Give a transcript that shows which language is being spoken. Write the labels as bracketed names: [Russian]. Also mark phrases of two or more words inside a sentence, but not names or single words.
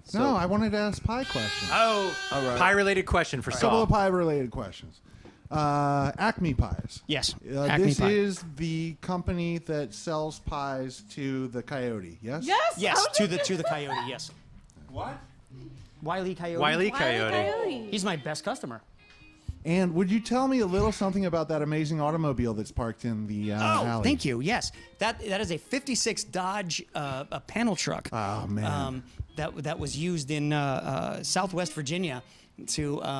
[English] No, I wanted to ask pie questions. Oh, All right. pie-related question for Couple Saul. of pie-related questions. Acme Pies. Yes. Acme This Pie. is the company that sells pies to the Coyote. Yes. Yes, to the coyote. Yes. What? Wile E. Coyote. Wile E. Wile E. Coyote. Coyote. He's my best customer. And would you tell me a little something about that amazing automobile that's parked in the alley? Thank you. Yes, that is a ¡56 Dodge a panel truck. Oh, man. That was used in Southwest Virginia to.